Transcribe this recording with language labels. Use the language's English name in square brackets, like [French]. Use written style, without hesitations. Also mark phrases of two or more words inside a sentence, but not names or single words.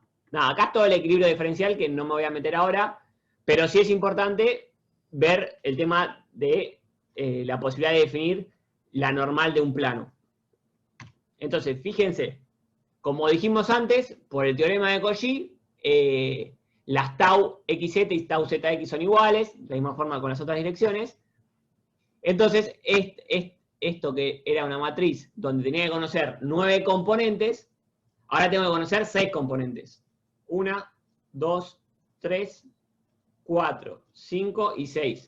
[Spanish] Nada, acá es todo el equilibrio diferencial que no me voy a meter ahora, pero sí es importante ver el tema de la posibilidad de definir la normal de un plano. Entonces, fíjense, como dijimos antes, por el teorema de Cauchy, las tau XZ y tau ZX son iguales, de la misma forma con las otras direcciones. Entonces, esto que era una matriz donde tenía que conocer 9 componentes, ahora tengo que conocer 6 componentes. 1, 2, 3, 4, 5 y 6.